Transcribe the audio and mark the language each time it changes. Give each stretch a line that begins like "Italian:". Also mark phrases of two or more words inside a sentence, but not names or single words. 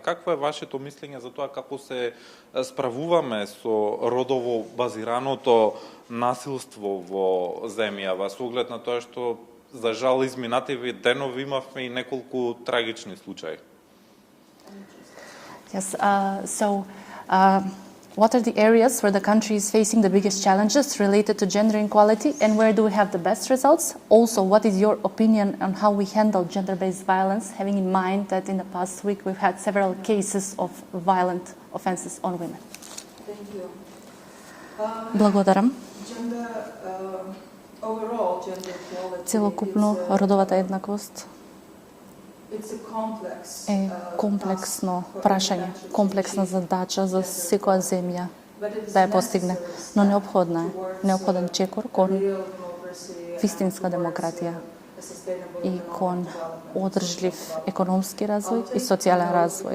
Macedonian: Какво е вашето мислење за тоа како се справуваме со родово базираното насилство во земјава, со оглед на тоа што за жал изминативи денови имавме и неколку трагични случаи?
English: Yes, What are the areas where the country is facing the biggest challenges related to gender equality, and where do we have the best results? Also, what is your opinion on how we handle gender-based violence, having in mind that in the past week we've had several cases of violent offenses on women? Thank you.
Macedonian: Благодарам.
English: Overall, gender equality
Macedonian: Целокупно родовата еднаквост е комплексно прашање, комплексна задача за секоја земја да ја постигне, но неопходен чекор кон вистинска демократија и кон одржлив економски развој и социјален развој.